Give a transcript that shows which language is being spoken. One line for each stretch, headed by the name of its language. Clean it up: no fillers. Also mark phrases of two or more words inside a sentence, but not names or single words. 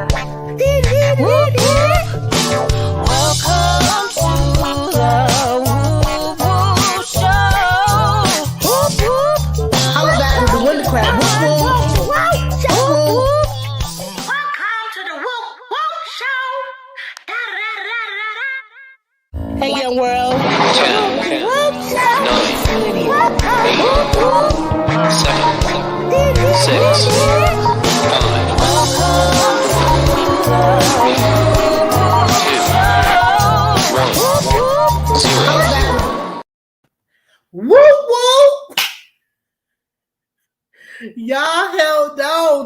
English: Woop woop. Welcome to the Woop Woop Show. Woop woop. How about the Wonder Crab? Woop Woop. Woop show. Woop. Welcome to the Woop Woop show. Da da da da da. Hey, Youngworld. Woop show. It's Lydia. Woop woop. 7, 6, 5, Whoop whoop! Y'all held on.